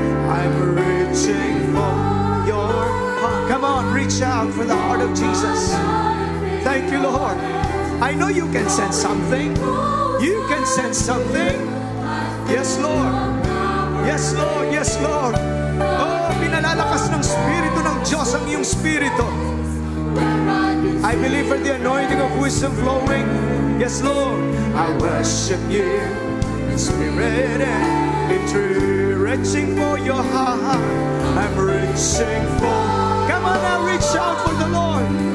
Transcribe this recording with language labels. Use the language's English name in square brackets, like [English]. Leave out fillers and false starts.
[English] I'm reaching for your heart. Come on, reach out for the heart of Jesus. Thank you, Lord. I know you can sense something. You can sense something. Yes, Lord. Yes, Lord. Yes, Lord. [Filipino] Oh, pinalalakas ng Espiritu ng Diyos ang iyong Espiritu. [English] I believe for the anointing of wisdom flowing. Yes, Lord. I worship you in spirit and in truth. Reaching for your heart. I'm reaching for. Come on now, reach out for the Lord.